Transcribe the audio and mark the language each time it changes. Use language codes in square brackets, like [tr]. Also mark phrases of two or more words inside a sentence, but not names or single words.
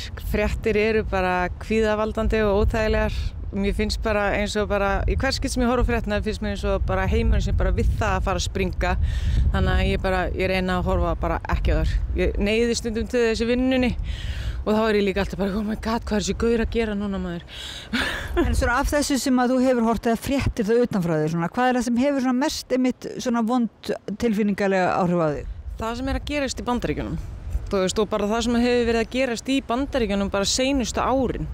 [is] Fréttir eru bara kvíðavaldandi og óþægilegar. Mér finnst bara eins og bara, í hvers skipti sem ég horfa á fréttina finnst mér eins og bara heimurinn sem bara við það að fara að springa. Þannig að ég reyna að horfa bara ekki á þar. Ég neyði stundum til þessi vinnunni og þá er ég líka alltaf bara, [en] oh my god, [is] hvað er þessi gaur að gera núna, maður? En svona af þessu sem að þú hefur horft eða fréttir það utanfrá þig, svona, hvað er það sem hefur svona mest einmitt svona vond tilfinningalega áhrif á þig? Það sem er að gerast í Bandaríkjunum. Þú veist, og bara það sem hefur verið að gerast í Bandaríkjunum bara seinustu árin.